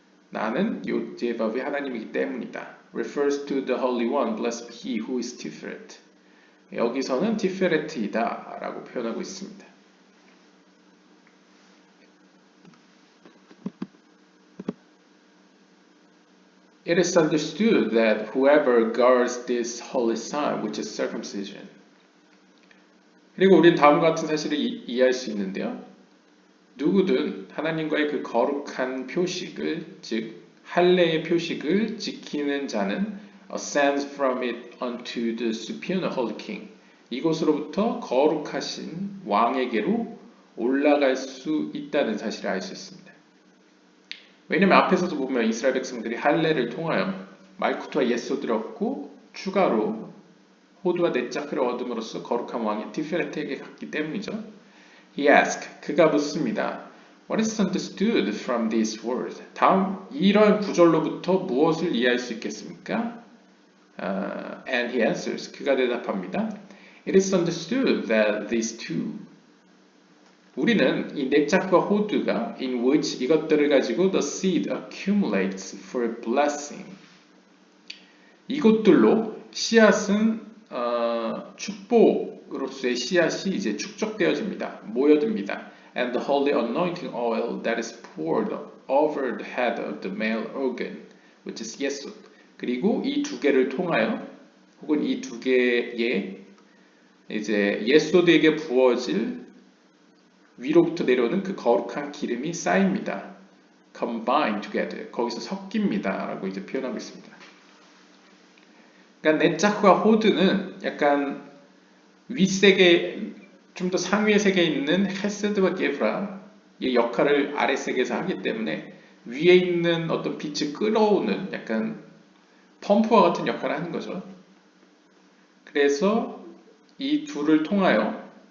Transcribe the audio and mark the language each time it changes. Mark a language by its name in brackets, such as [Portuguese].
[Korean] 나는 요대바브의 하나님이기 때문이다. [English] Refers to the Holy One, blessed be he who is Tiferet. [Korean] 여기서는 티페레트이다 라고 표현하고 있습니다. [English] It is understood that whoever guards this holy sign, which is circumcision. [Korean] 그리고 우리는 다음과 같은 사실을 이해할 수 있는데요. 누구든 하나님과의 그 거룩한 표식을, 즉 할례의 표식을 지키는 자는 [English] ascends from it unto the superior holy king. [Korean] 이곳으로부터 거룩하신 왕에게로 올라갈 수 있다는 사실을 알 수 있습니다. 왜냐하면 앞에서도 보면 이스라엘 백성들이 할례를 통하여 말쿠트와 예소들을 얻고 추가로 호두와 네자크를 얻음으로써 거룩한 왕인 티페레트에게 갔기 때문이죠. [English] He asked, [Korean] 그가 묻습니다. [English] What is understood from this word? [Korean] 다음 이런 구절로부터 무엇을 이해할 수 있겠습니까? [English] And he answers, [Korean] 그가 대답합니다. [English] It is understood that these two [Korean] 우리는 이 네자크와 호드가 [English] in which [Korean] 이것들을 가지고 [English] the seed accumulates for blessing. [Korean] 이것들로 씨앗은 축복으로서의 씨앗이 이제 축적되어집니다. 모여듭니다. [English] And the holy anointing oil that is poured over the head of the male organ, which is 예수. [Korean] 그리고 이 두 개를 통하여 혹은 이 두 개의 이제 예수들에게 부어질 위로부터 내려오는 그 거룩한 기름이 쌓입니다. [English] Combine together. [Korean] 거기서 섞입니다. 라고 이제 표현하고 있습니다. 그러니까 네자크와 호드는 약간 윗세계, 좀 더 상위의 세계에 있는 헤세드와 게브라의 역할을 아랫세계에서 하기 때문에 위에 있는 어떤 빛을 끌어오는 약간 펌프와 같은 역할을 하는 거죠. 그래서 이 둘을 통하여